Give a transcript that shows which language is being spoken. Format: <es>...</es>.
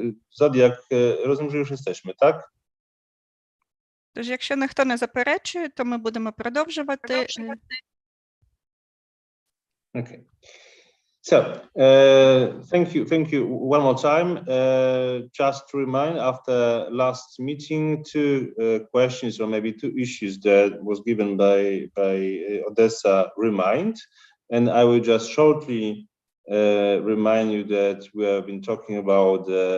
<pl>Zodiak, rozumiem, że już jesteśmy, tak?</pl> <uk>Тож, якщо ніхто не заперечує, то ми будемо продовжувати.</uk> <en>Okay. So, thank you one more time. Just to remind, after last meeting, two questions or maybe two issues that was given by Odessa remind, and I will just shortly remind you that we have been talking about</en>